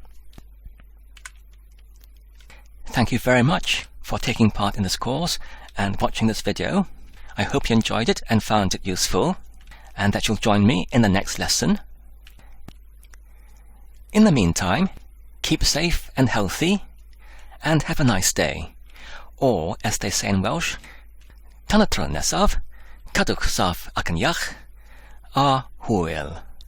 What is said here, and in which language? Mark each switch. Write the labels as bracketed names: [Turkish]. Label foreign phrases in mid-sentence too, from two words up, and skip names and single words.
[English] Thank you very much for taking part in this course and watching this video. I hope you enjoyed it and found it useful, and that you'll join me in the next lesson. In the meantime, keep safe and healthy, and have a nice day. Or, as they say in Welsh, [Welsh] tan y tro nesaf, cadwch saff ac yn iach, a hwyl.